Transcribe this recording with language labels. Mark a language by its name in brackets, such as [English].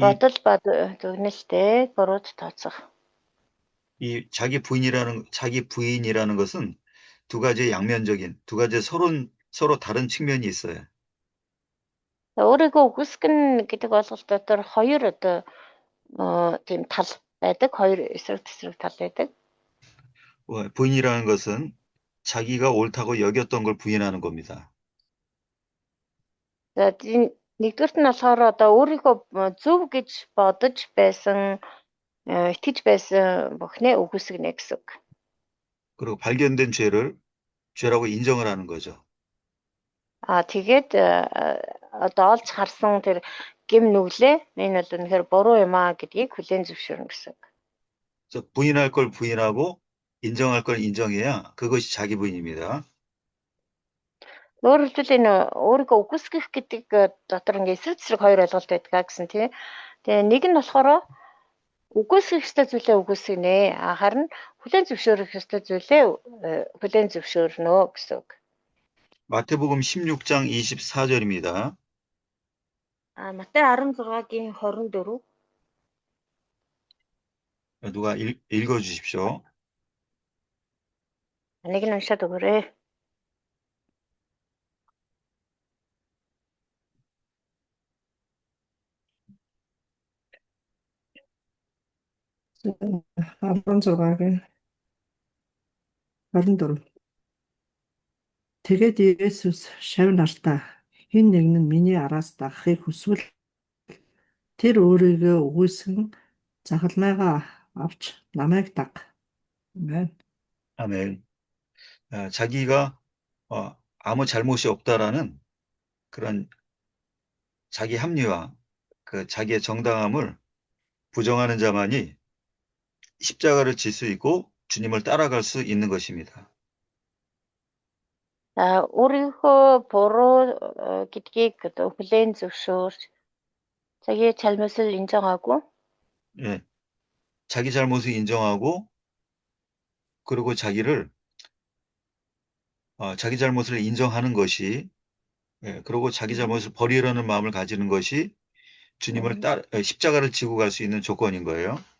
[Mongolian] бодол ба дүгнэлтээ бурууд тооцох. [Korean] 이 자기 부인이라는 것은 두 가지 양면적인, 두 가지 서로 다른 측면이 있어요. [Mongolian] өөрийгөө үгүйсгэн гэдэг ойлголт дотор хоёр тийм тал байдаг, хоёр эсрэг тесрэг тал байдаг. [Korean] 부인이라는 것은 자기가 옳다고 여겼던 걸 부인하는 겁니다. [Mongolian] За нэгдүгürt нь болохоор өөрийгөө зөв гэж бодож байсан, итгэж байсан бүхнээ үгүйсгэнэ гэсэн үг. [Korean] 그리고 발견된 죄라고 인정을 하는 거죠. [Mongolian] Тэгээд олж харсан тэр гим нүглээ энэ бол үнэхээр буруу юм гэдгийг хүлээн зөвшөөрнө гэсэн үг. [Korean] 그래서 부인할 걸 부인하고 인정할 걸 인정해야 그것이 자기 부인입니다. [Mongolian] Өөрөөр хэлбэл энэ өөрийгөө үгүйсгэх гэдэг дотор ингээ эсрэг тесрэг хоёр ойлголт байдаг гэсэн тийм. Тэгээ нэг нь болохоор үгүйсгэх ёстой зүйлээ үгүйсгэнэ. Харин хүлээн зөвшөөрөх ёстой зүйлээ хүлээн зөвшөөрнө гэсэн үг. [Korean] 마태복음 16장 24절입니다. [Mongolian] Матай 16-гийн 24. [Korean] 누가 읽어 주십시오. [Mongolian] Нэг нь уншаад өгөөрэй. 아, 16-гийн 24. Тэгээд Есүс шав нартаа хэн нэг нь миний араас дагахыг хүсвэл тэр өөрийгөө үгүйсгэн захалмайгаа авч намайг даг. [Korean] 아멘. 아멘. 자기가 아무 잘못이 없다라는 그런 자기 합리화, 그 자기의 정당함을 부정하는 자만이 십자가를 질 수 있고 주님을 따라갈 수 있는 것입니다. [Mongolian] Өөрийнхөө буруу гэдгийг хүлээн зөвшөөрч [Korean] 자기의 잘못을 인정하고 예, 자기 잘못을 인정하고 그리고 자기 잘못을 인정하는 것이, 그리고 자기 잘못을 버리려는 마음을 가지는 것이 주님을 십자가를 지고 갈 수 있는 조건인 거예요.